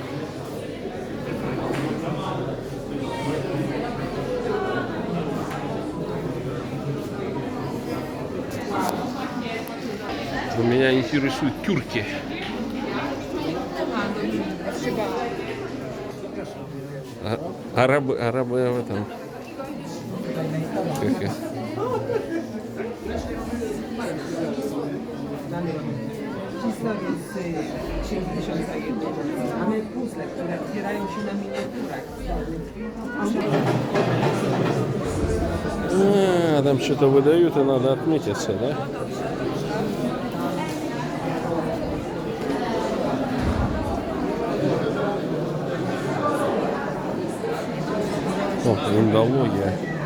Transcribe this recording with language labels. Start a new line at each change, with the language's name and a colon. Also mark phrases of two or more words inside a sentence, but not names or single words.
Russian: Но меня интересуют тюрки. Арабы в этом. Как это?
Polish: Historię z Księgi Tysiąca i Jednej. Mamy puzzle, które otwierają się na miniaturach.
Russian: Там что-то выдают, и надо отметиться, да? О, индология.